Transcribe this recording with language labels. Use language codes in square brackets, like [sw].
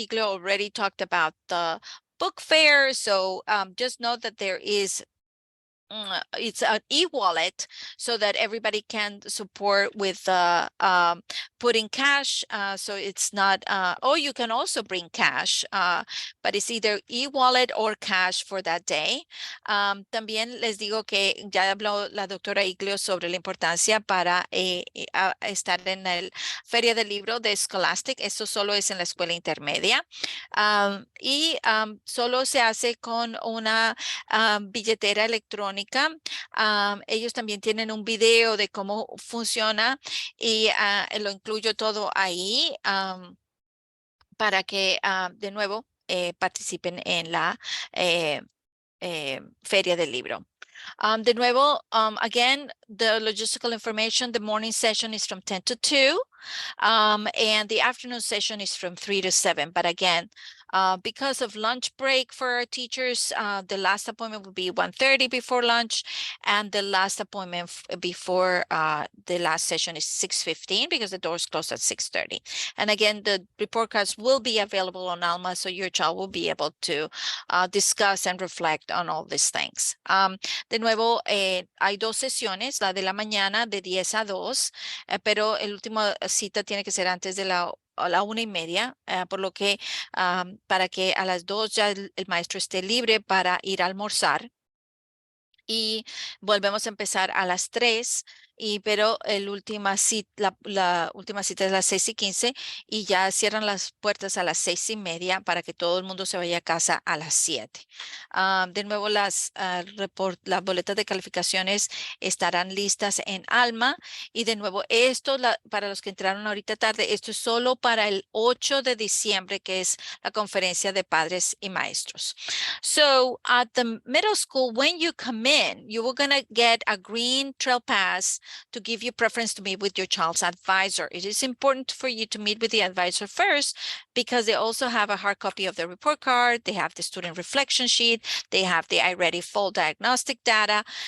[en] Iglio already talked about the book fair. So just know that there is it's an e-wallet, so that everybody can support with putting cash. So it's not, or you can also bring cash, but it's either e-wallet or cash for that day. [es] También les digo que ya habló la doctora Iglio sobre la importancia para estar en la Feria del Libro de Scholastic. Esto solo es en la escuela intermedia, y solo se hace con una billetera electrónica. Ellos también tienen un video de cómo funciona, y lo incluyo todo ahí, para que de nuevo participen en la Feria del Libro. De nuevo, [en] again, the logistical information, the morning session is from 10 to 2, and the afternoon session is from 3 to 7. But again, because of lunch break for our teachers, the last appointment will be 1:30 before lunch, and the last appointment before the last session is 6:15, because the doors close at 6:30. And again, the report cards will be available on Alma, so your child will be able to discuss and reflect on all these things. [es] De nuevo, hay 2 sesiones, la de la mañana de 10 a 2, pero el último cita tiene que ser antes de a la 1:30, por lo que para que a las 2 ya el maestro esté libre para ir a almorzar. Y volvemos a empezar a las 3 pero la última cita es las 6:15 y ya cierran las puertas a las 6:30 para que todo el mundo se vaya a casa a las 7. De nuevo, las boletas de calificaciones estarán listas en Alma y de nuevo, para los que entraron ahorita tarde, esto es solo para el 8 de diciembre, que es la conferencia de padres y maestros. [en] So at the middle school, when you come in, you are going to get a green trail pass to give you preference to meet with your child's advisor. It is important for you to meet with the advisor first because they also have a hard copy of the report card. They have the student reflection sheet. They have the iReady full diagnostic data.